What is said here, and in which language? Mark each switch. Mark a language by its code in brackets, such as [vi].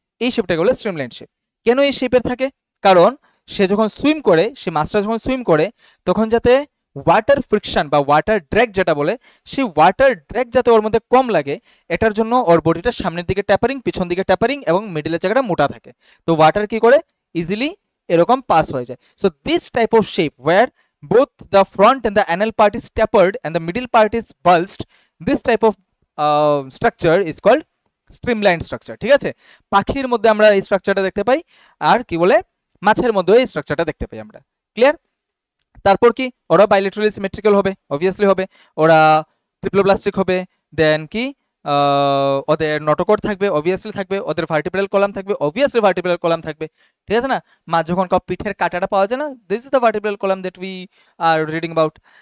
[bn] এই শেপটাকে বলে streamlined shape. কেন এই শেপের থাকে? কারণ সে যখন সুইম করে, সে মাছটা যখন সুইম করে তখন যাতে ওয়াটার ফ্রিকশন বা ওয়াটার ড্র্যাগ যেটা বলে, সেই ওয়াটার ড্র্যাগ যাতে ওর মধ্যে কম লাগে, এটার জন্য ওর বডিটা সামনের দিকে ট্যাপারিং, পিছন দিকে ট্যাপারিং এবং মিডলের জায়গাটা মোটা থাকে। তো ওয়াটার কি করে ইজিলি এরকম পাস হয়ে যায়। [en] so this type of shape were both the front and the anal part is tapered and the middle part is bulged, this type of structure is called streamlined structure, [bn] ঠিক আছে? পাখির মধ্যে আমরা এই স্ট্রাকচারটা দেখতে পাই। আর কি বলে? মাছের মধ্যে এই স্ট্রাকচারটা দেখতে পাই আমরা। ক্লিয়ার? তারপর কি ওরা বাইলেটারালি সিমেট্রিক্যাল হবে, অবভিয়াসলি হবে। ওরা ট্রিপ্লোপ্লাস্টিক হবে। দেন কি ওদের নটোকট থাকবে, অবভিয়াসলি থাকবে। ওদের ভার্টিব্রাল কলাম থাকবে, অবভিয়াসলি ভার্টিব্রাল কলাম থাকবে। ঠিক আছে না? মাছ যখন পিঠের কাঁটাটা পাওয়া যায় না, [en] This is the vertebral column that we are reading about.